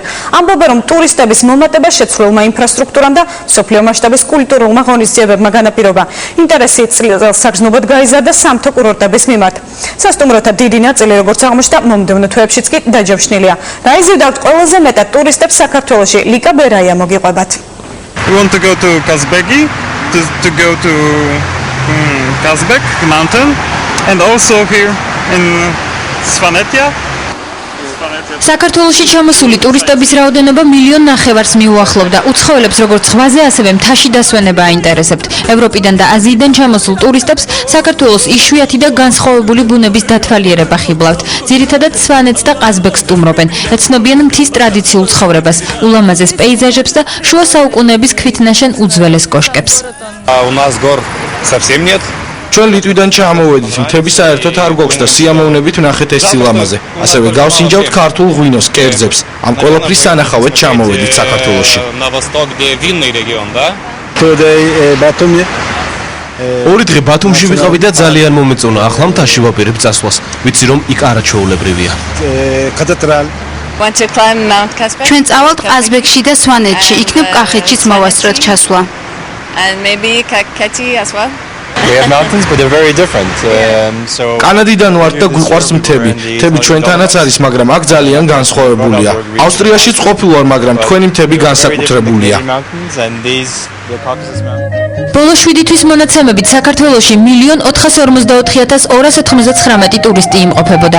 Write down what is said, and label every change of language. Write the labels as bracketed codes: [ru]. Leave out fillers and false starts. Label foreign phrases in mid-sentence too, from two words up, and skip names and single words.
[ka] ამბობენ, რომ ტურისტების მომატება შეცვლილმა ინფრასტრუქტურამ და მსოფლიო მასშტაბის კულტურულმა ღონისძიებებმა განაპირობა. ინტერესი საგრძნობოდ გაიზარდა სამთო კურორტების მიმართ. სასტუმროთა დიდი ნაწილი, როგორც აღმოჩნდა, მომდევნო თვეებშიც კი დაჯავშნილია. რა იზიდავთ ყველაზე მეტად ტურისტებს საქართველოში? ლიკა ბერაია მოგიყვებათ. [en] We want to go to Kazbegi, to go to Kazbek mountain, and also here in Svanetia. [ka] საქართველოში ჩამოსული ტურისტების რაოდენობა 1,9 მილიონს მიუახლოვდა. უცხოელებს როგორც ზღვაზე, ასევე მთაში დასვენება აინტერესებთ. ევროპიდან და აზიიდან ჩამოსულ ტურისტებს საქართველოს იშვიათი და განსხვავებული ბუნების დათვალიერება ხიბლავთ. ძირითადად სვანეთს და ყაზბეგს სტუმრობენ. ეცნობიან მთის ტრადიციულ ცხოვრებას, ულამაზეს პეიზაჟებს და შუა საუკუნეების ქვითნაშენ უძველეს კოშკებს. [ru] У нас гор совсем нет. [ka] ჩვენ ლიტვიდან ჩამოვედით, მთები საერთოდ არ გვაქვს და სიამოვნებით ვნახეთ ეს სილამაზე. ასევე გავსინჯავთ ქართულ ღვინოს, კერძებს. ამ ყველაფრის სანახავად ჩამოვედით საქართველოში. [ru] На восток, где винный регион, да? [en] Today Batumi. [ka] ორი დღე ბათუმში ვიყავი და ძალიან მომეწონა. ახლა მთაში ვაპირებ წასვლას. ვიცი რომ იქ არაჩვეულებრივია. Cathedral. ჩვენ წავალთ ყაზბეგში და სვანეთში, იქნებ კახეთშიც მოვასწროთ ჩასვლა. [en] And maybe Kakheti as well. We have mountains, but they're very different. [ka] კანადიდან ვართ და გვიყვარს მთები. მთები ჩვენთანაც არის, მაგრამ აქ ძალიან განსხვავებულია. ავსტრიაშიც ყოფილ ვარ, მაგრამ თქვენი მთები განსაკუთრებულია. ბოლო 7 თვის მონაცემებით საქართველოში 1,454,299 ტურისტი იმყოფებოდა.